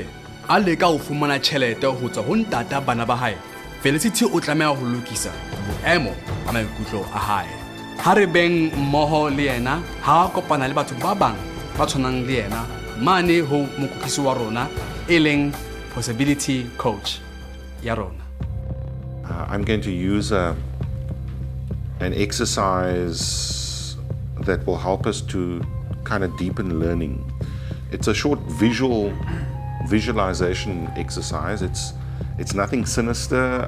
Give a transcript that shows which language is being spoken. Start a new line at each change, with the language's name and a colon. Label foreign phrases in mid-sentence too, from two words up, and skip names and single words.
Southern Sotho: A leka ho fumana tjhelete ho tswa ho ntata bana ba hae. Felicity o tlameha ho lokisa boemo a maikutlo a hae. Ha re beng mmoho le yena ha a kopana le batho ba bang ba tshwanang le yena mane ho mokwetlisi wa rona e leng
English: possibility coach
Southern Sotho: ya rona.
English: I'm going to use an exercise that will help us to kind of deepen learning. It's a short visualization exercise. It's nothing sinister.